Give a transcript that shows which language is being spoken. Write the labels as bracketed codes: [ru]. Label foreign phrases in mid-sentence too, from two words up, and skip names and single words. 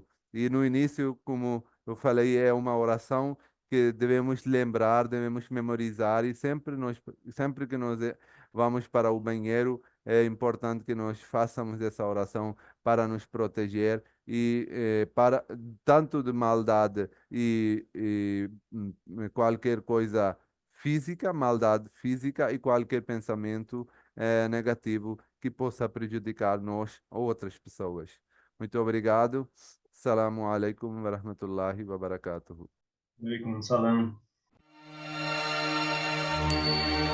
[pt] E no início, como eu falei, é uma oração que devemos lembrar, devemos memorizar, e sempre que nós vamos para o banheiro, é importante que nós façamos essa oração para nos proteger e para tanto de maldade e qualquer coisa física, maldade física e qualquer pensamento negativo que possa prejudicar nós ou outras pessoas. Muito obrigado. [ar] السلام عليكم ورحمة الله وبركاته. عليكم السلام.